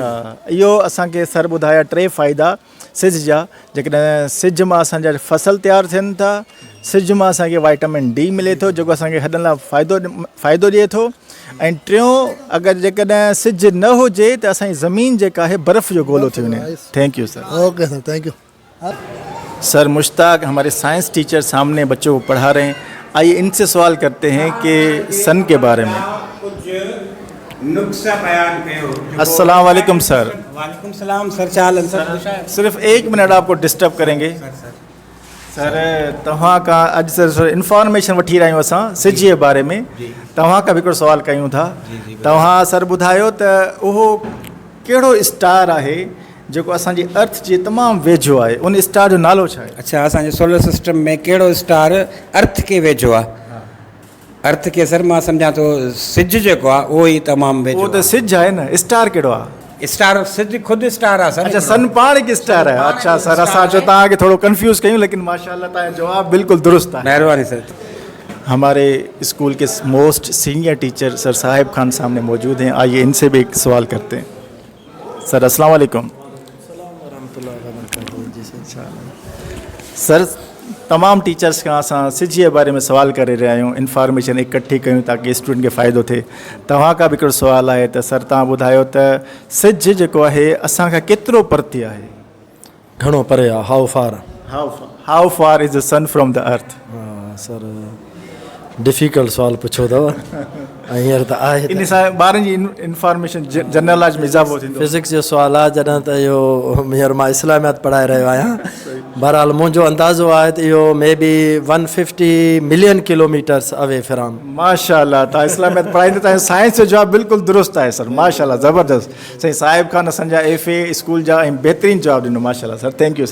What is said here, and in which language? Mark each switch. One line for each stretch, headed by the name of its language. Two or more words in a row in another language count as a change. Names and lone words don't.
Sindhi: इहो असांखे सर ॿुधाया टे फ़ाइदा सिज जा। जेकॾहिं सिज मां असांजा फसल तयारु थियनि था, सिज मां असांखे
English: vitamin D
Sindhi: मिले थो जेको असांखे हॾनि लाइ फ़ाइदो ॾिए थो, ऐं टियों अगरि जेकॾहिं सिज न हुजे त असांजी ज़मीन जेका आहे बर्फ़ जो गोलो थी वञे।
English: thank you sir. okay sir, thank you.
Urdu: سر مشتاق ہمارے
English: science teacher
Urdu: سامنے بچوں کو پڑھا رہے ہیں، آئیے ان سے سوال کرتے ہیں کہ سن کے بارے میں.
Sindhi: नुस्खा बयान कयो।
Arabic: السلام علیکم سر. وعلیکم السلام
Sindhi: सर, चाल सर।
Urdu: صرف 1 منٹ آپ کو ڈسٹرب کریں گے سر.
Sindhi: तव्हां खां अॼु सर इंफॉर्मेशन वठी रहिया आहियूं असां सिज जे बारे में। तव्हां खां बि हिकिड़ो सवालु कयूं था। तव्हां सर ॿुधायो त उहो कहिड़ो स्टार आहे जेको असांजी अर्थ जे तमामु वेझो आहे, उन स्टार जो नालो छा आहे? अच्छा, असांजे
English: solar system
Sindhi: में कहिड़ो स्टार अर्थ के वेझो आहे? अर्थ के सर मां सम्झां थो सिज जेको आहे उहो ई तमामु वेझो उहो त सिज आहे न, स्टार कहिड़ो आहे? स्टार सिज खुदि स्टार आहे सर। अच्छा सन पाण हिकु स्टार आहे। अच्छा सर असां जो तव्हांखे थोरो कंफ्यूज कयूं, लेकिन माशाल्लाह तव्हांजो जवाबु बिल्कुल दुरुस्त आहे। महिरबानी सर।
Urdu: ہمارے اسکول کے
English: most senior teacher
Urdu: سر صاحب خان سامنے موجود ہیں، آئیے ان سے بھی ایک سوال کرتے ہیں.
Arabic: سر السلام علیکم.
Sindhi: सर तमाम टीचर्स का असां सिज जे बारे में सवाल करे रहिया आहियूं, इंफॉर्मेशन इकट्ठी कयूं ताकि स्टूडेंट खे फ़ाइदो थिए। तव्हां खां बि हिकिड़ो सुवालु आहे त सर तव्हां ॿुधायो त सिज जेको आहे असांखां केतिरो परते आहे? घणो परे आहे?
English: How far is the sun from the earth?
Sindhi: सर डिफिकल्ट सवाल पुछो अथव ऐं हींअर त आहे इन सां ॿारनि जी इंफॉर्मेशन
English: general knowledge
Sindhi: में इज़ाफ़ो थींदो। फिज़िक्स जो सवाल आहे, जॾहिं त इहो हींअर मां इस्लामियात पढ़ाए रहियो आहियां। बहरहाल मुंहिंजो अंदाज़ो आहे त इहो
English: may be 150 million kilometers away from.
Sindhi: माशाल्लाह तव्हां इस्लामियात पढ़ाईंदे तव्हांजो साइंस जो जवाबु बिल्कुलु दुरुस्त आहे सर। माशाल्लाह ज़बरदस्त। साईं साहिब खान असांजा FA स्कूल जा ऐं बहितरीनु जवाबु ॾिनो।
English: माशाल्लाह sir, thank you sir.